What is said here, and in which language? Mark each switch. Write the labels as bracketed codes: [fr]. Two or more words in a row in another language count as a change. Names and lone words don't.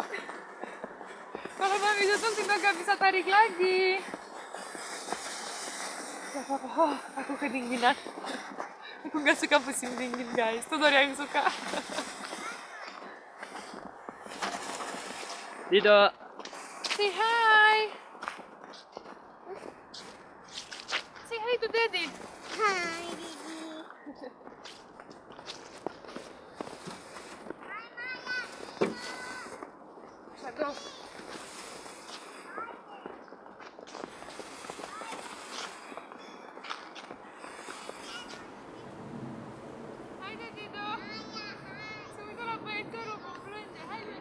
[id] Kalau Mami duduk kita gak bisa tarik lagi. Gak apa-apa, aku kedinginan. Aku gak suka musim dingin, guys. Tudor yang suka. Dido. [en] Say hi. Say hi to Daddy. Hi, Daddy. Go. [id] Hai Dido. Sebentar aku encer mau belanja. Hai.